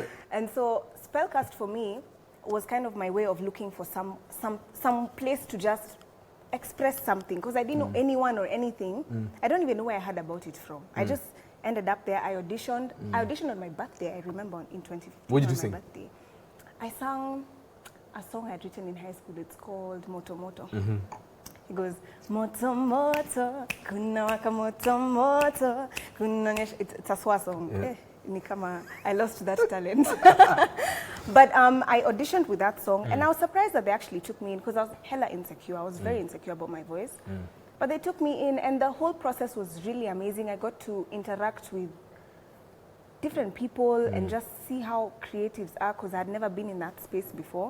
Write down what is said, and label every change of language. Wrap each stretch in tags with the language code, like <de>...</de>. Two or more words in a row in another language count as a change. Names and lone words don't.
<en>And so Spellcast for me was kind of my way of looking for some place to just express something, because I didn't know anyone or anything. I don't even know where I heard about it from. I just ended up there. I auditioned. I auditioned on my birthday, I remember, in 2015. What did you sing? Birthday. I sang a song I had written in high school. It's called Moto Moto. It goes,</en> <sw>Moto Moto, kuna waka moto moto,</sw> <en>it's a Swa song. Yeah. I lost that talent. But I auditioned with that song, and I was surprised that they actually took me in, because I was hella insecure. I was very insecure about my voice. But they took me in, and the whole process was really amazing. I got to interact with different people and just see how creatives are, because I had never been in that space before.</en>